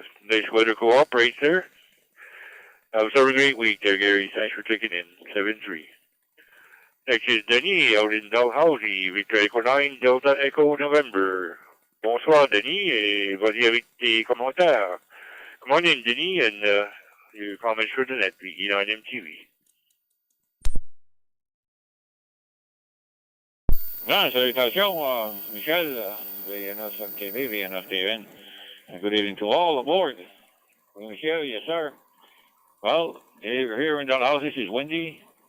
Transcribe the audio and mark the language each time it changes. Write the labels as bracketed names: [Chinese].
[English] Nice weather cooperates there. Have a great week there, Gary. Thanks for checking in. 7-3. Next is Denis out in Dalhousie, Victor Echo 9, Delta Echo November. [French] Bonsoir, Denis, et vas-y avec tes commentaires. [English] morning, Denis, and your comments for the net, VE9MTV. [French] Ah, salutations, Michel, VNS-TV, VNS-TVN. [English] Good evening to all aboard. Michel, yes, sir. Well, here in Dalhousie, is windy.